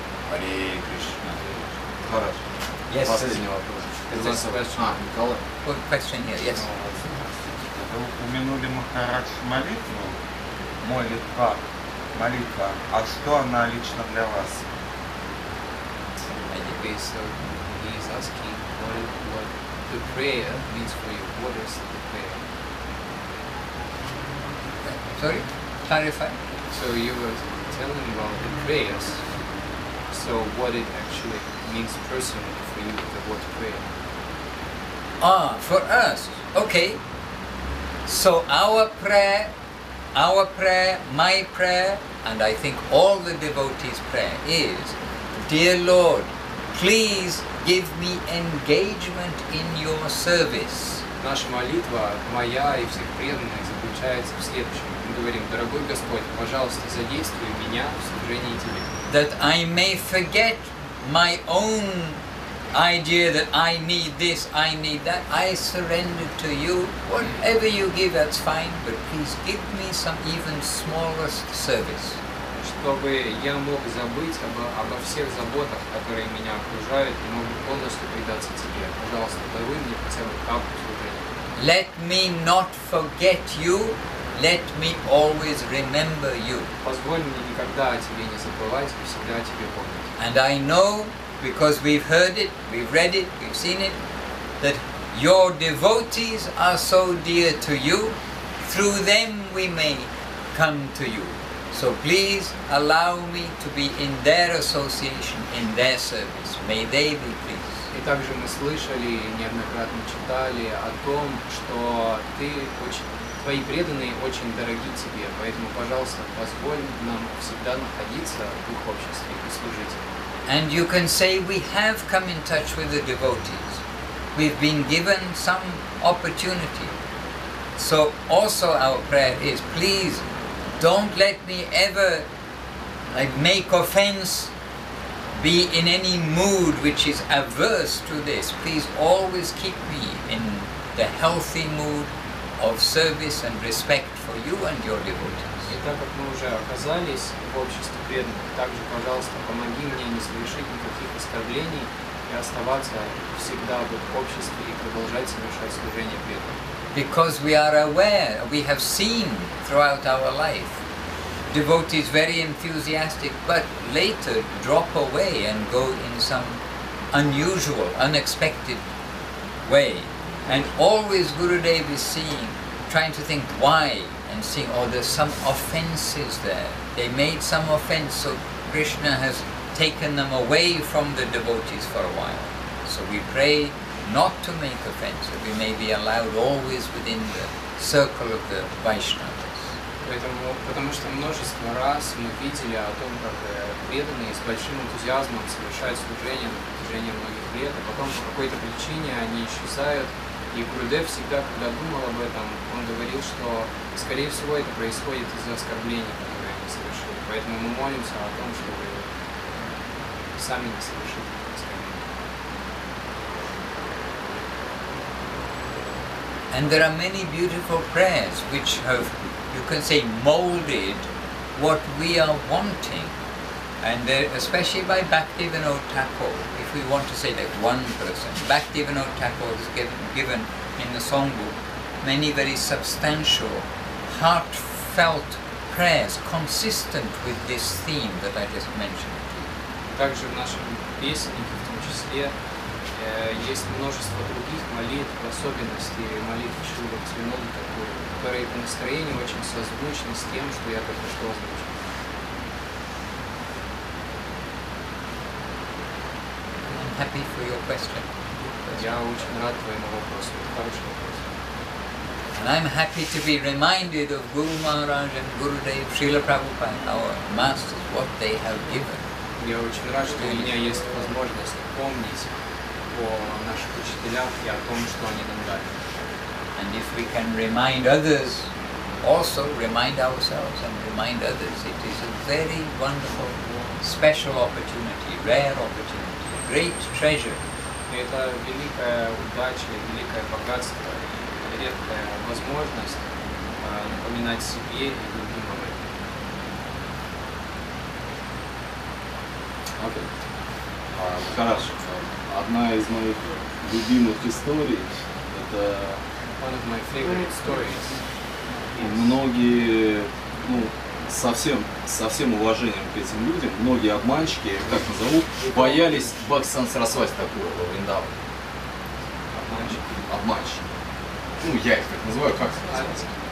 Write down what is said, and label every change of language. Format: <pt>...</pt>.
<ru>Харе Кришна. Хорошо.</ru> <en>Yes,</en> <ru>Последний вопрос. Николай.</ru> <en>Good question here, yes.</en> <ru>Вы упомянули Махарадж молитву, молитва, а что она лично для вас?</ru> <en>So he's asking what the prayer means for you. What is the prayer? Sorry? Clarify. So you were telling about the prayers. So what it actually means personally for you, the word prayer? For us. Okay. So our prayer, my prayer, and I think all the devotees' prayer is, dear Lord, please give me engagement in your service.</en> <ru>Наша молитва, моя и всех преданных, заключается в следующем. Мы говорим, дорогой Господь, пожалуйста, задействуй меня в служении Тебе.</ru> <en>That I may forget my own idea that I need this, I need that. I surrender to you. Whatever you give, that's fine, but please give me some even smallest service.</en> <ru>Чтобы я мог забыть обо всех заботах, которые меня окружают, и мог полностью предаться Тебе. Пожалуйста, даруй мне хотя бы каплю служения.</ru> <en>Let me not forget you. Let me always remember you.</en> <ru>Позволь мне никогда о Тебе не забывать и всегда о Тебе помнить.</ru> <en>And I know, because we've heard it, we've read it, we've seen it, that your devotees are so dear to you. Through them we may come to you. So please allow me to be in their association, in their service. May they be pleased.</en> <ru>И также мы слышали, неоднократно читали о том, что твои преданные очень дороги Тебе, поэтому, пожалуйста, позволь нам всегда находиться в их обществе и служить.</ru> <en>And you can say we have come in touch with the devotees. We've been given some opportunity. So also our prayer is, please don't let me ever make offense, be in any mood which is averse to this. Please always keep me in the healthy mood of service and respect for you and your devotees.</en> <ru>И так как мы уже оказались в обществе преданных, также, пожалуйста, помоги мне не совершить никаких оскорблений и оставаться всегда в их обществе и продолжать совершать служение преданным.</ru> <en>Because we are aware, we have seen throughout our life, devotees very enthusiastic, but later drop away and go in some unusual, unexpected way. And always Gurudev is seeing, trying to think why, and seeing, oh, there's some offenses there. They made some offense, so Krishna has taken them away from the devotees for a while. So we pray not to make offense, that we may be allowed always within the circle of the Vaishnavas.</en> <ru>Потому что множество раз мы видели о том, как преданные с большим энтузиазмом совершают служение на протяжении многих лет, а потом по какой-то причине они исчезают. И Гурудев всегда, когда думал об этом, он говорил, что, скорее всего, это происходит из-за оскорблений, которые они совершили. Поэтому мы молимся о том, чтобы сами не совершили оскорбления.</ru> <en>And there are many beautiful prayers which have, you can say, molded what we are wanting. And especially by Bhaktivinoda Thakur, if we want to say like one person, Bhaktivinoda Thakur has given in the songbook many very substantial, heartfelt prayers consistent with this theme that I just mentioned to you.</en> <ru>Также в нашем песеннике, в том числе, есть множество других молитв, в особенности молитв Шрилы Бхактивиданты, которые по настроению очень созвучны с тем, что я только что озвучил.</ru> <en>Happy for your question.</en> <ru>Я очень рад твоему вопросу. Это хороший вопрос.</ru> <en>And I'm happy to be reminded of Guru Maharaj and Gurudev Srila Prabhupada, our masters, what they have given.</en> <ru>Я очень рад, что у меня есть возможность помнить о наших учителях и о том, что они нам дали.</ru> <en>And if we can remind others, also remind ourselves and remind others, it is a very wonderful, special opportunity, rare opportunity, a great treasure.</en> <ru>И это великая удача, великое богатство и редкая возможность напоминать себе и другим об этом. Махарадж, одна из моих любимых историй, это</ru> <en>One of my favorite stories.</en> <ru>Многие, со всем уважением к этим людям, многие обманщики, как назову, боялись Бхактивиданты Сарасвати такого во Вриндаване. Обманщики. Я их так называю, как это называется?</ru>